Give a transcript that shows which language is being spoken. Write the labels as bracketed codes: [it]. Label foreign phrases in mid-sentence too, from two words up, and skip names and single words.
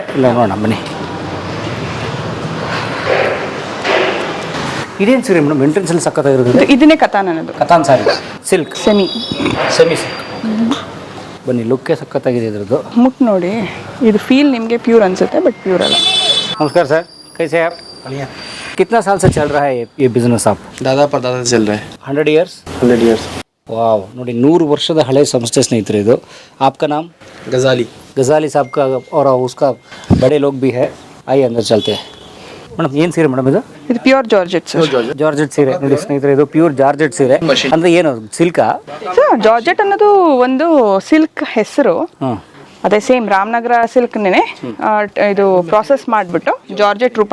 [kn] ಇಲ್ಲ ನೋಡೋಣ ಬನ್ನಿ. ಇದೇನು ಸೀರೆ ಮೇಡಮ್? ಎಂಟ್ರೆನ್ಸಲ್ಲಿ ಸಕ್ಕತ್ತಾಗಿರೋದು. ಇದನ್ನೇ ಕತಾನ್ ಅನ್ನೋದು. ಕತಾನ್ [en] saree silk, [kn] ಸೆಮಿ ಸಿಲ್ಕ್. ಬನ್ನಿ, ಲುಕ್ಕೇ ಸಕ್ಕತ್ತಾಗಿದೆ ಇದ್ರದ್ದು. ಮುಟ್ ನೋಡಿ, ಇದು ಫೀಲ್ ನಿಮಗೆ ಪ್ಯೂರ್ ಅನ್ಸುತ್ತೆ, [en] but pure [kn] ಅಲ್ಲ. [hi] नमस्कार सर, कैसे हैं आप? कितना साल से चल रहा है ये बिजनेस आप? दादा परदादा से चल रहा है. [en] 100 years? 100 years. [kn] वाव, ನೋಡಿ 100 ವರ್ಷದ ಹಳೆ ಸಂಸ್ಥೆ ಸ್ನೇಹಿತರೆ ಇದು. [hi] आपका नाम? गजाली साहब का और उसका बड़े लोग भी है. आइए अंदर चलते हैं. [kn] ಮೇಡಮ್, ಏನು ಸೀರೆ ಮೇಡಮ್ ಇದು? ಇದು [en] pure georgette. [kn] ಜಾರ್ಜೆಟ್ ಸೀರೆ ನೋಡಿ ಸ್ನೇಹಿತರೆ, ಇದು [en] pure georgette [kn] ಸೀರೆ. ಅಂದ್ರೆ ಏನು ಸಿಲ್ಕಾ? ಜಾರ್ಜೆಟ್ ಅನ್ನೋದು ಒಂದು ಸಿಲ್ಕ್ ಹೆಸರು. ಅದೇ ಸೇಮ್ ರಾಮನಗರ ಸಿಲ್ಕ್ನೇ ಇದು ಪ್ರಾಸೆಸ್ ಮಾಡಿಬಿಟ್ಟು ಜಾರ್ಜೆಟ್ ರೂಪ.